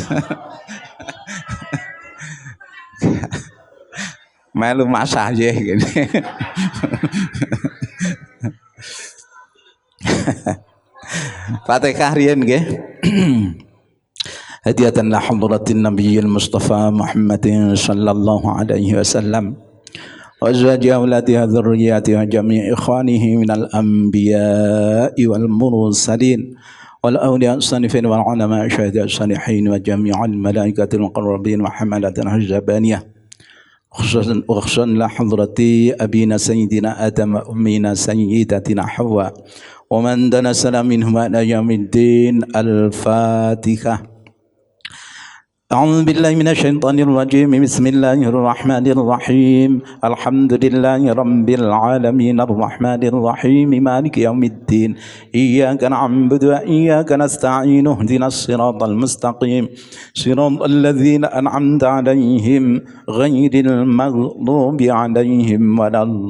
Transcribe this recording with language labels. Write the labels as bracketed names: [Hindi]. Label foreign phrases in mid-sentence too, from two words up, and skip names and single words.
[Javanese] Melu masayeh gini. Fatihah riyen nggih. [Arabic] هدية إلى حضرة النبي المصطفى محمد صلى الله عليه وسلم وأزواجه و أولاده وذرياته وجميع إخوانه من الأنبياء والمرسلين والأولياء السانفين والعلماء الشهداء الصالحين وجميع الملائكة المقربين وحملة الحجابانية خصوصا لحضرة أبينا سيدنا آدم وأمنا سيدتنا حواء ومن دنسنا منهما إلى يوم الدين. الفاتحة. أعوذ بالله من الشيطان الرجيم بسم الله الرحمن الرحيم الحمد لله رب العالمين الرحمن الرحيم مالك يوم الدين إياك نعبد وإياك نستعين اهدنا الصراط المستقيم صراط الذين أنعمت عليهم غير المغضوب عليهم ولا